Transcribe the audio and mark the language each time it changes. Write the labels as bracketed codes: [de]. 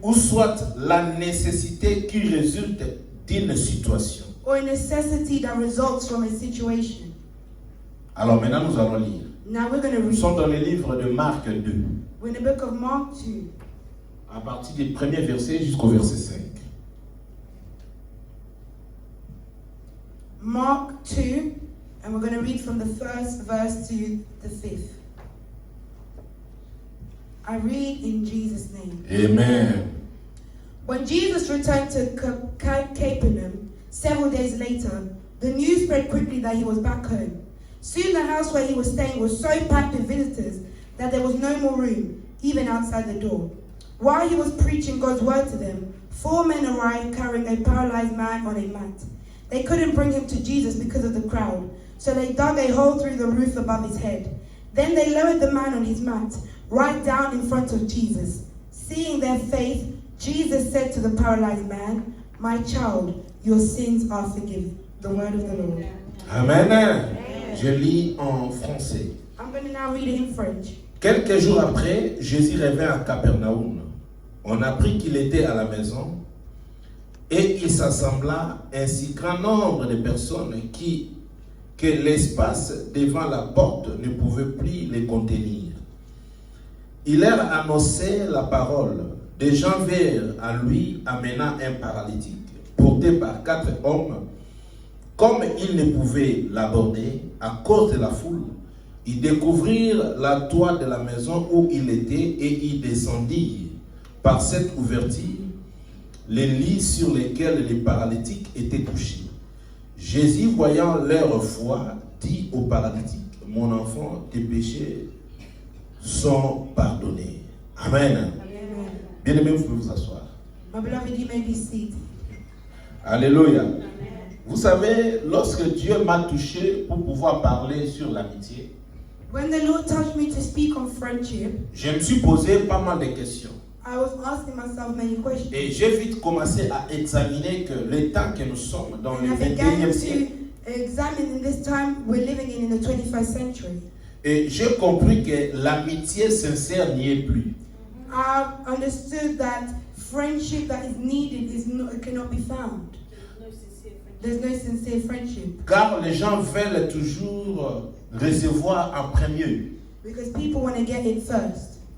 [fr] Ou soit la nécessité qui résulte d'une situation. [en] Or a necessity that results from a situation. [fr] Alors maintenant nous allons lire. [en] Now we're going to [fr] Nous [en] read. [fr] sommes dans le livre de Marc 2, [en] We're in the book of Mark 2, [fr] à partir du premier verset jusqu'au verset 5. [en] Mark 2, and we're going to read from the first verse to the fifth. I read in Jesus' name. Amen. When Jesus returned to Capernaum several days later, the news spread quickly that he was back home. Soon the house where he was staying was so packed with visitors that there was no more room, even outside the door. While he was preaching God's word to them, 4 men arrived carrying a paralyzed man on a mat. They couldn't bring him to Jesus because of the crowd, so they dug a hole through the roof above his head. Then they lowered the man on his mat, right down in front of Jesus. Seeing their faith, Jesus said to the paralyzed man, "My child, your sins are forgiven." The word of the Lord. [fr] Amen. Je lis en français. [en] I'm going to now read it in French. [fr] Quelques jours après, Jésus revint à Capernaum. On apprit qu'il était à la maison et il s'assembla un si grand nombre de personnes que l'espace devant la porte ne pouvait plus les contenir. Il leur annonçait la parole. Des gens vinrent à lui amenant un paralytique, porté par 4 hommes. Comme ils ne pouvaient l'aborder à cause de la foule, ils découvrirent la toit de la maison où il était et y descendirent par cette ouverture les lits sur lesquels les paralytiques étaient couchés. Jésus, voyant leur foi, dit au paralytique: "Mon enfant, tes péchés sont pardonnés." Amen. Amen. Bien aimé, vous pouvez vous asseoir. [en] My beloved, you may be seated. Alléluia. [fr] Vous savez, lorsque Dieu m'a touché pour pouvoir parler sur l'amitié, [en] When the Lord touched me to speak on friendship, [fr] je me suis posé pas mal de questions. [en] I was asking myself many questions. [fr] Et j'ai vite commencé à examiner que le temps que nous sommes dans le [en] And I began [fr] 21e siècle, [en] to examine in this time we're living in the 21st century. [fr] et j'ai compris que l'amitié sincère n'y est plus. [en] I've understood that friendship that is needed cannot be found. There's no sincere friendship. [fr] Car les gens veulent toujours recevoir en premier. [en] Because people want to get it first.